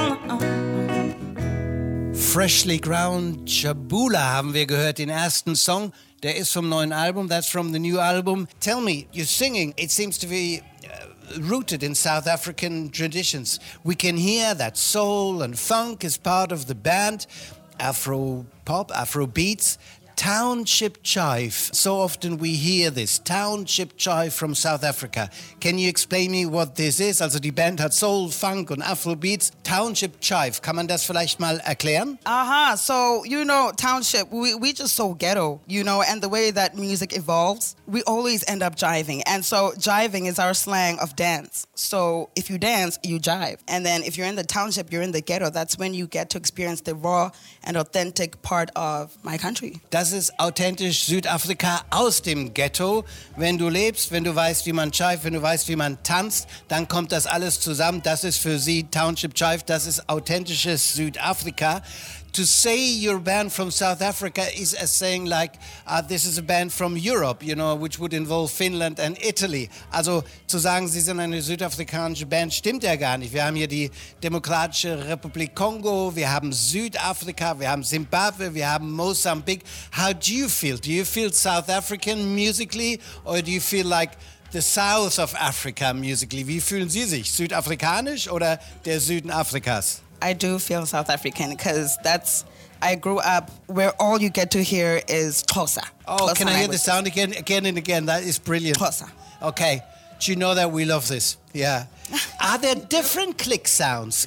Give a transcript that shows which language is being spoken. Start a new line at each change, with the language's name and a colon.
German: Freshly Ground Jabula haben wir gehört, den ersten Song. Der ist vom neuen Album,
English: that's from the new album. Tell me, you're singing, it seems to be rooted in South African traditions. We can hear that soul and funk is part of the band, Afro pop, Afro beats. Township Chive, so often we hear this, Township Chive from South Africa. Can you explain me what this is?
German: Also die Band hat Soul, Funk und Afrobeats. Township Chive, kann man das vielleicht mal erklären?
English: Aha, so you know, Township, we just so ghetto, you know, and the way that music evolves, we always end up jiving. And so jiving is our slang of dance. So if you dance, you jive. And then if you're in the township, you're in the ghetto. That's when you get to experience the raw and authentic part of my country.
German: Das ist authentisch Südafrika aus dem Ghetto. Wenn du lebst, wenn du weißt, wie man jive, wenn du weißt, wie man tanzt, dann kommt das alles zusammen. Das ist für sie Township Jive. Das ist authentisches Südafrika.
English: To say your band from South Africa is as saying like, this is a band from Europe, you know, which would involve Finland and Italy.
German: Also zu sagen, sie sind eine südafrikanische Band, stimmt ja gar nicht. Wir haben hier die Demokratische Republik Kongo, wir haben Südafrika, wir haben Zimbabwe, wir haben Mosambik.
English: How do you feel? Do you feel South African musically or do you feel like the South of Africa musically?
German: Wie fühlen Sie sich? Südafrikanisch oder der Süden Afrikas?
English: I do feel South African because that's, I grew up where all you get to hear is Xhosa. Oh, Xhosa can I hear languages. The sound again? Again and again. That is brilliant. Xhosa. Okay. Do you know that we love this? Yeah. Are there different click sounds?